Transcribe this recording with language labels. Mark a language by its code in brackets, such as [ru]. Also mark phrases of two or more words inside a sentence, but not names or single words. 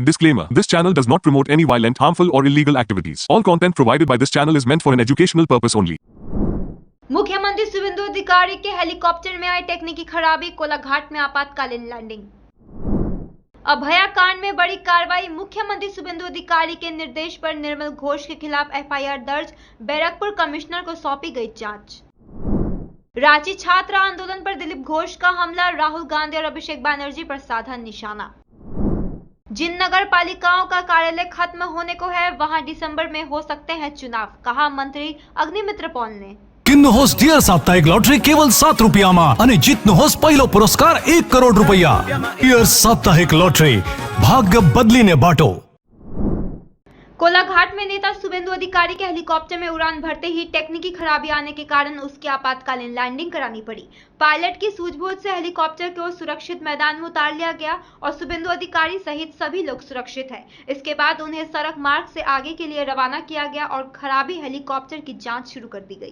[en] Disclaimer. This channel does not promote any violent, harmful or illegal activities. All content provided by this channel is meant for an educational purpose only. [hi] मुख्यमंत्री शुभेंदु अधिकारी के हेलीकॉप्टर में आई टेक्निकी खराबी, कोलाघाट में आपातकालीन लैंडिंग। अभया कांड में बड़ी कार्रवाई, मुख्यमंत्री शुभेंदु अधिकारी के निर्देश पर निर्मल घोष के खिलाफ एफआईआर दर्ज, बैरकपुर कमिश्नर को सौंपी गई जांच। रांची छात्र आंदोलन पर दिलीप घोष का हमला, राहुल गांधी और अभिषेक बैनर्जी पर साधा निशाना। जिन नगर पालिकाओं का कार्यालय खत्म होने को है वहां दिसंबर में हो सकते हैं चुनाव, कहा मंत्री अग्निमित्र पॉल ने। [ne] किन्नुहोस् डियर साप्ताहिक लॉटरी केवल 7 रुपयामा अनि जित्नुहोस् पहिलो पुरस्कार 1 करोड रुपैयाँ। डियर साप्ताहिक लॉटरी, भाग्य बदलिने बाटो। [hi] कोलाघाट में नेता शुभेंदु अधिकारी के हेलीकॉप्टर में उड़ान भरते ही टेक्निकी खराबी आने के कारण उसकी आपातकालीन लैंडिंग करानी पड़ी। पायलट की सूझबूझ से हेलीकॉप्टर को सुरक्षित मैदान में उतार लिया गया और शुभेंदु अधिकारी सहित सभी लोग सुरक्षित हैं। इसके बाद उन्हें सड़क मार्ग से आगे के लिए रवाना किया गया और खराबी हेलीकॉप्टर की जांच शुरू कर दी गई।